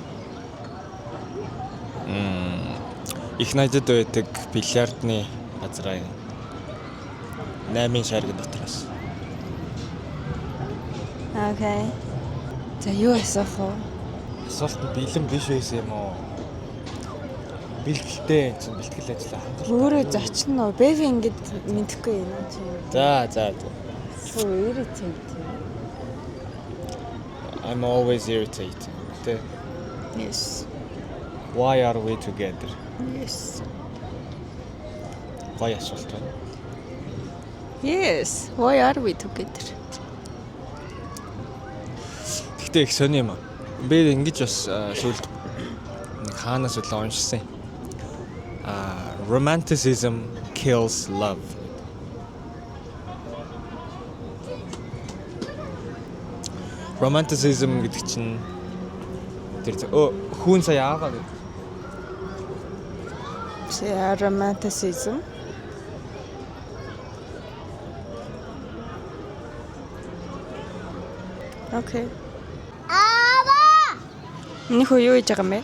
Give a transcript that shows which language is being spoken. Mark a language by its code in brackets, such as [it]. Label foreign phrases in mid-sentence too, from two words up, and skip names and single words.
[mn] Их найзад байдаг бильярдны газраа 8 шаргын дотроос. Окей. За юу асуух вэ? Асуулт нь бэлэн биш байсан юм уу? Бэлтгэлтэй чинь бэлтгэл ажиллаа хангалттай. Өөрөө зочин уу? Бэби ингэж мэдхгүй юм чи. За. [en] So irritating. I'm always irritating. Yes. Why are we together? Yes. [mn] Гоё асуулт байна. [en] Yes. Why are we together? [mn] Гэхдээ их сони юм аа. Би ингэж бас сүүлд хаанаас л уншсан. [en] Romanticism kills love. [mn] Romanticism гэдэг чинь тэр хүн сая ааваа гэдэг. Romanticism. Okay. Энэ хөө юу хийж байгаа юм бэ?